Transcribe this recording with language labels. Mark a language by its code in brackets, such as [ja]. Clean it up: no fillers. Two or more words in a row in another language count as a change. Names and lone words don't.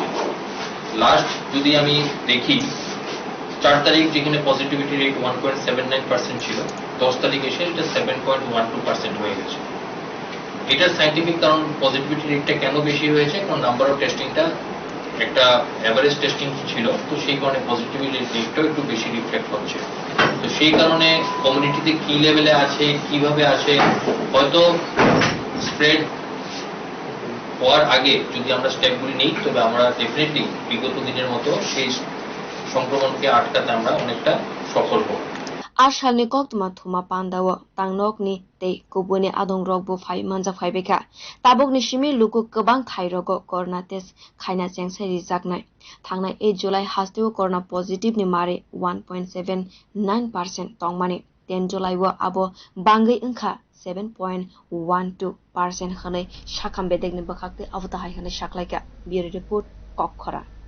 [bn] লাস্ট যদি আমি দেখি 4 তারিখ যেখানে [en] positivity rate [bn] 1.79% ছিল 10 তারিখ এসে এটা 7.12% হয়ে গেছে এটার সায়েন্টিফিক কারণ [en] positivity rate-টা [bn] কেন বেশি হয়েছে কারণ [en] number of testing-টা [bn] একটা [en] average testing [bn] ছিল তো সেই কারণে [en] positivity rate-টাও [bn] একটু বেশি রিফ্লেক্ট হচ্ছে তো সেই কারণে কমিউনিটিতে কি লেভেলে আছে কিভাবে আছে হয়তো স্প্রেড হওয়ার আগে যদি আমরা স্টেপগুলি নিই তবে আমরা ডেফিনেটলি বিগত দিনের মতো সেই সংক্রমণকে আটকাতে আমরা অনেকটা সফল হব [trp] Arsalni koktwma thuma pandawo tangnokni tei kubuni adongrok bo phai manjak phaibeka tabokni simi luku kwbang thairogo [en] corona test [trp] khaina chengsai jaknai thangnai 8 july hasteo [en] corona positive [trp] ni mari 1.79% tongmani 10 july wo abo bangwi wngkha 7.12% hanai sakham bedek ni bakhakte abota hai hanai saklaika [en] bureau report [trp] kokkora